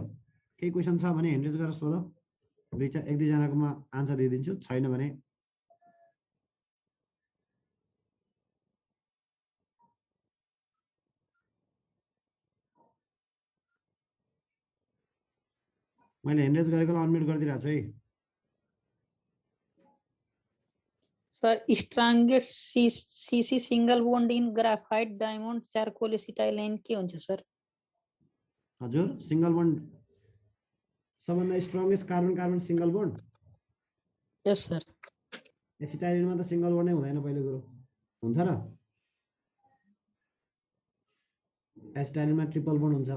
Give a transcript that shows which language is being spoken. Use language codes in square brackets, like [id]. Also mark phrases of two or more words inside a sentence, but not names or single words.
[ne] केही क्वेसन छ भने [en] hand raise [ne] गरेर सोध। एक दुईजनाकोमा आन्सर दिइदिन्छु, छैन भने मैले [en] hand raise [ne] गरेकोलाई अनम्युट गरिदिरहेको छु है। [en] sir strongest CC single bond in graphite diamond charcoal acetylene [ne] के हुन्छ [en] सर? [ne] हजुर, [en] single bond [ne] सबभन्दा स्ट्रंगेस्ट [en] carbon carbon single bond. yes sir. [ne] एसिटाइलिनमा त [en] single bond [ne] नै हुँदैन पहिलो कुरो, हुन्छ र? एसिटाइलिनमा [en] triple bond [ne] हुन्छ।